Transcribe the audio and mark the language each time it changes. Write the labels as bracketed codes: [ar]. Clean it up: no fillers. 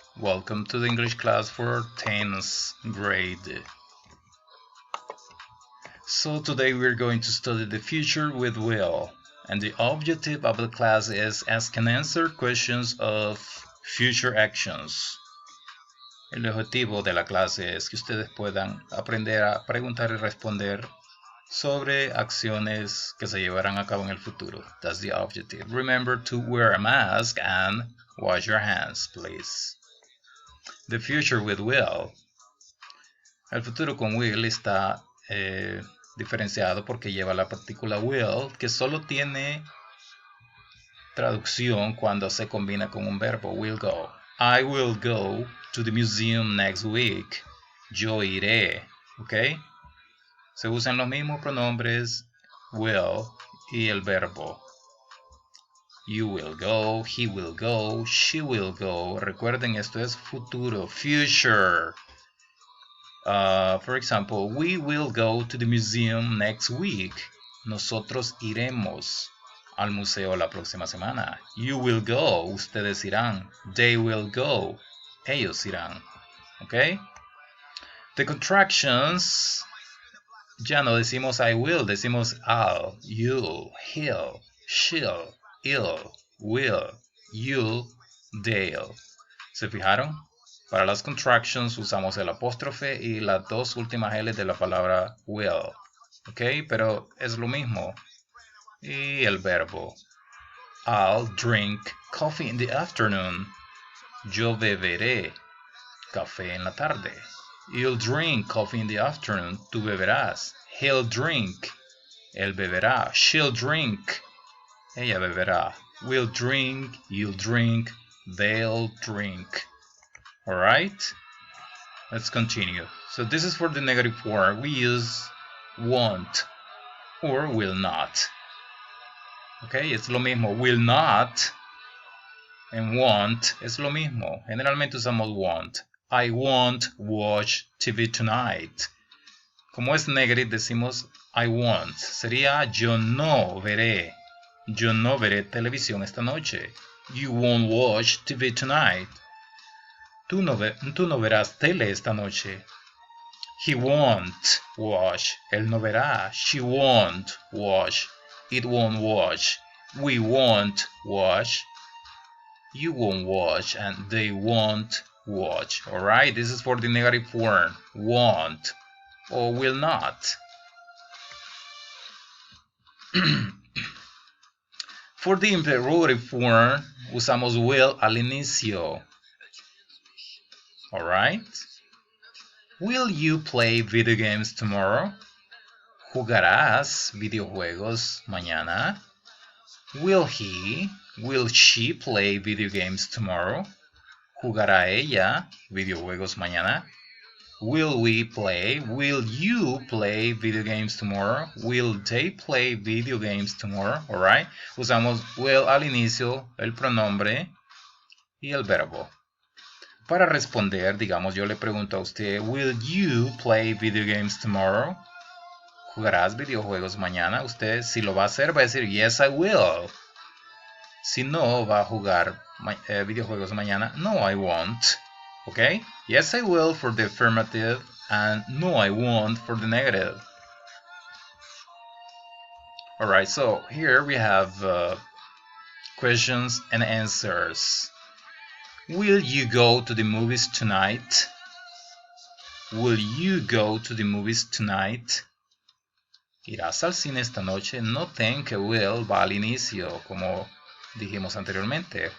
[en] Welcome to the English class for 10th grade. So today we're going to study the future with will, and the objective of the class is ask and answer questions of future actions. [es] El objetivo de la clase es que ustedes puedan aprender a preguntar y responder sobre acciones que se llevarán a cabo en el futuro. [en] That's the objective. Remember to wear a mask and wash your hands, please. The future with will. [es] El futuro con will está diferenciado porque lleva la partícula will, que solo tiene traducción cuando se combina con un verbo, will go. [en] I will go to the museum next week. [es] Yo iré, ¿ok? Se usan los mismos pronombres will y el verbo. [en] You will go, he will go, she will go. [es] Recuerden, esto es futuro, [en] future. For example, we will go to the museum next week. [es] Nosotros iremos al museo la próxima semana. [en] You will go, [es] ustedes irán. [en] They will go, [es] ellos irán. [en] ¿Ok? The contractions, [es] ya no decimos [en] I will, [es] decimos [en] I'll, you'll, he'll, she'll, it'll, will, you'll, they'll. [es] ¿Se fijaron? Para las contractions usamos el apóstrofe y las dos últimas L de la palabra will. ¿Ok? Pero es lo mismo. Y el verbo. [en] I'll drink coffee in the afternoon. [es] Yo beberé café en la tarde. [en] You'll drink coffee in the afternoon. [es] Tú beberás. [en] He'll drink. [es] Él beberá. [en] She'll drink. [es] Ella beberá. [en] We'll drink. You'll drink. They'll drink. Alright? Let's continue. So this is for the negative form. We use won't or will not. Okay, [es] es lo mismo. [en] Will not and won't [es] es lo mismo. Generalmente usamos [en] won't. I won't watch TV tonight. [es] Como es negative decimos [en] I won't. [es] Sería yo no veré. Yo no veré televisión esta noche. [en] You won't watch TV tonight. [es] Tú no verás tele esta noche. [en] He won't watch. [es] Él no verá. [en] She won't watch. It won't watch. We won't watch. You won't watch. And they won't watch. Alright? This is for the negative form. Won't or will not. For the interrogative form, [es] usamos [en] will [es] al inicio. [en] Alright? Will you play video games tomorrow? [es] ¿Jugarás videojuegos mañana? [en] Will he, will she play video games tomorrow? [es] ¿Jugará ella videojuegos mañana? [en] Will we play, will you play video games tomorrow? Will they play video games tomorrow? Alright? [es] Usamos will al inicio, el pronombre y el verbo. Para responder, digamos, yo le pregunto a usted, [en] will you play video games tomorrow? [es] ¿Jugarás videojuegos mañana? Usted, si lo va a hacer, va a decir, [en] yes, I will. [es] Si no va a jugar videojuegos mañana, [en] no, I won't. [es] ¿Ok? [en] Yes, I will for the affirmative, and no, I won't for the negative. Alright, so here we have questions and answers. Will you go to the movies tonight? Will you go to the movies tonight? [es] ¿Irás al cine esta noche? Noten que will va al inicio, como dijimos anteriormente.